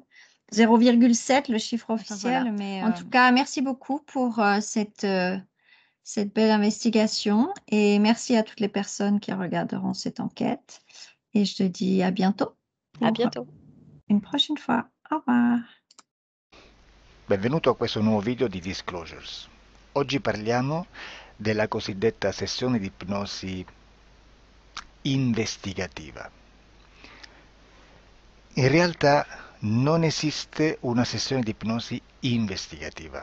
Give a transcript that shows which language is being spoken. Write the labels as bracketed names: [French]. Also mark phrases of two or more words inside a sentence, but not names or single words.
[French] 0,7 le chiffre Enfin voilà. officiel, mais, en tout cas, merci beaucoup pour, cette belle investigation et merci à toutes les personnes qui regarderont cette enquête et je te dis à bientôt À pour bientôt. une prochaine fois. Au revoir. [Italian] Benvenuto a questo nuovo video di Disclosures. Oggi parliamo della cosiddetta sessione di ipnosi investigativa. In realtà non esiste una sessione di ipnosi investigativa.